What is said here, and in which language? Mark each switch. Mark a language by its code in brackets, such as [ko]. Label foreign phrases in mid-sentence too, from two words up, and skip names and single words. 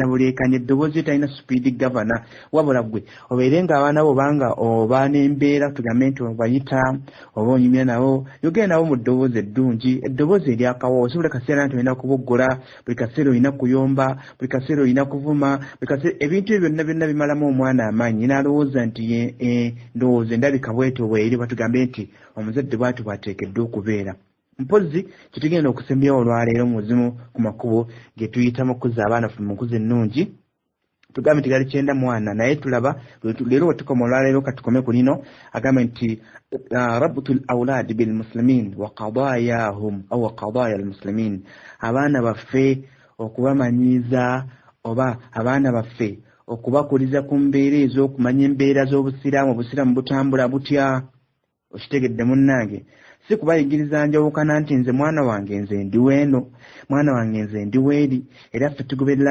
[lg] buleekanya eddoboozi talina [en] speed governor [lg] wabula ggwe obeere nga abaana bo banga oba n'embeera tugambe nti obayita oba onyumya nabo yogera nabo mu ddoboozi eddungi eddoboozi eryakawo si buli kaseera nti olina kuboggola buli kaseera olina kuyomba buli kaseera olina kuvuma buli kaseera ebintu ebyo byonna bimalamu omwana amaanyi n'alowooza nti ndowooza endabika bwetyo bweri batugambe nti omuzadde bw'ati bw'ateekeddwa okubeera mpozi kitugenda okusembyawo olwaleero muzimu ku makubo ge tuyitamu okuza abaana mu nkuza ennungi tugambe nti gali 9 naye tulaba leero wetukoma olwaleero katukome ku lino agambe nti [ar] ربط الأولاد بالمسلمين وقضاياهم أو قضايا المسلمين [lg] abaana baffe okubamanyiza oba abaana baffe okubakuliza ku mbeera ez'okumanya embeera z'obusiraamu obusiraamu butambula butya okitegedde munnange si kubayigiriza njawukana nti nze mwana wange nze ndi weeno mwana wange nze ndi weeri era ffe tugoberera